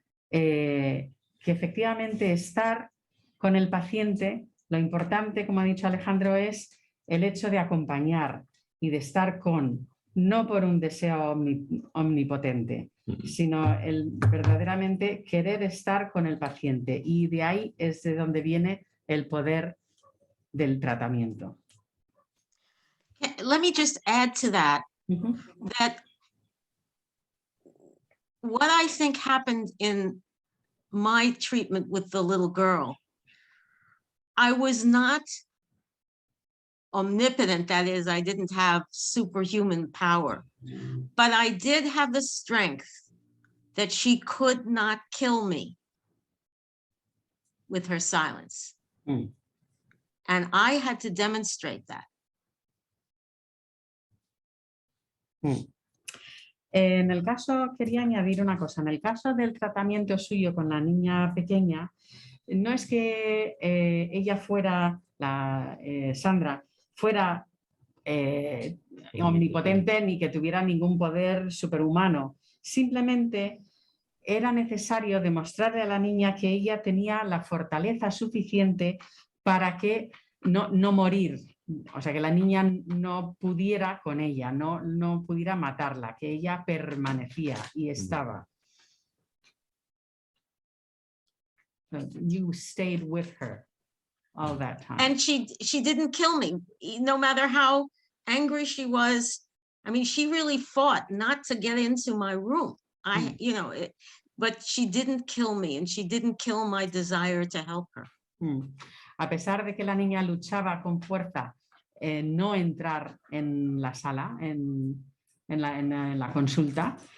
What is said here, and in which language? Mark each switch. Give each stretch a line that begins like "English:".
Spanish: Que efectivamente estar con el paciente, lo importante, como ha dicho Alejandro, es el hecho de acompañar y de estar con, no por un deseo omnipotente, sino el verdaderamente querer estar con el paciente. Y de ahí es de donde viene el poder del tratamiento.
English: Let me just add to that, that what I think happened in my treatment with the little girl, I was not omnipotent, that is, I didn't have superhuman power, but I did have the strength that she could not kill me with her silence. And I had to demonstrate that.
Spanish: En el caso, quería añadir una cosa, en el caso del tratamiento suyo con la niña pequeña, no es que ella fuera, Sandra, fuera omnipotente ni que tuviera ningún poder superhumano, simplemente era necesario demostrarle a la niña que ella tenía la fortaleza suficiente para que no morir. O sea, que la niña no pudiera con ella, no pudiera matarla, que ella permanecía y estaba.
English: You stayed with her all that time. And she didn't kill me, no matter how angry she was. I mean, she really fought not to get into my room. But she didn't kill me, and she didn't kill my desire to help her.
Spanish: A pesar de que la niña luchaba con fuerza no entrar en la sala, en la consulta.